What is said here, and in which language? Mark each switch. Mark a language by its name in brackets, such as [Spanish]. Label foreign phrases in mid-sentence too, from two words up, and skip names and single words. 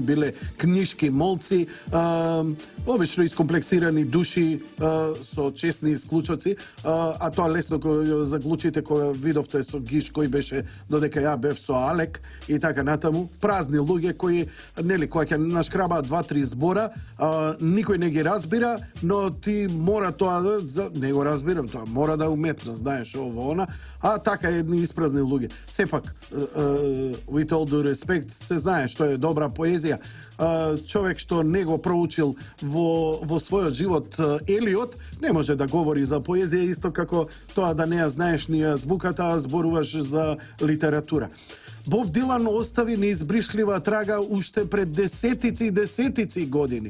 [Macedonian] биле книшки молци, обично искомплексирани души со честни исклучоци, а тоа лесно кој заклучите кога видовте со Гиш кој беше додека ја бев со Алек и така натаму, празни луѓе кои нели кога ќе нашкрабаат 2-3 збора, никој не ги разбира, но ти мора тоа да не го разбирам, тоа мора да е уметност, знаеш, ово она, а така едни испразни луѓе. [English] Сепак with all due respect, [Macedonian] се знае што е добра поезија. Човек што не го проучил во својот живот Елиот, не може да говори за поезија исто како тоа да не ја знаеш ни азбуката, а зборуваш за литература. Боб Дилан остави неизбришлива трага уште пред десетици години.